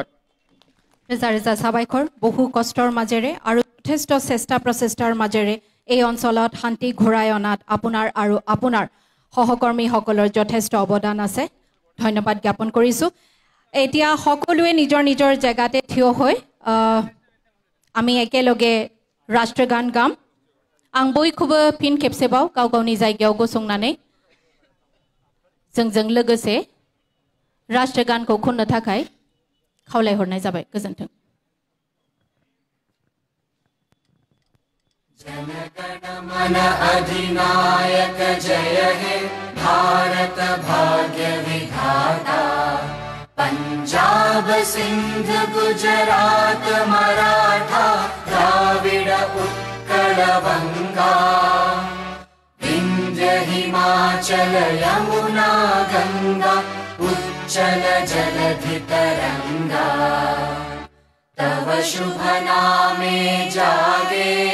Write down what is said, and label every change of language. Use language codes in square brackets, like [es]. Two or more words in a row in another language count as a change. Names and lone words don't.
[as] ৰেজা সাবাইখৰ বহু কষ্টৰ মাজেৰে আৰু যথেষ্ট চেষ্টা প্ৰচেষ্টাৰ মাজেৰে এই অঞ্চলত শান্তি ঘূৰাই অনাত আপোনাৰ আৰু আপোনাৰ সহকৰ্মীসকলৰ যথেষ্ট অৱদান আছে ধন্যবাদ জ্ঞাপন কৰিছো এতিয়া সকলোৱে নিজৰ নিজৰ জায়গাতে থিয় হৈ আমি একেলগে ৰাষ্ট্ৰগান গাম [brx] आं बयखौबो फिन खेबसेबाव गाव गावनि जायगायाव गसंनानै जोंजों लोगोसे राष्ट्रगानखौ खननो थाखाय खावलायहरनाय जाबाय गोजोन्थों [bn] জন গণ মন অধিনায়ক জয় হে ভারত ভাগ্য বিধাতা পাঞ্জাব সিন্ধ গুজরাট মারাঠা দ্রাবিড় উৎকল গঙ্গা বিন্ধ্য হিমাচল যমুনা গঙ্গা উচ্চল জলধি তরঙ্গা তব শুভ নামে জাগে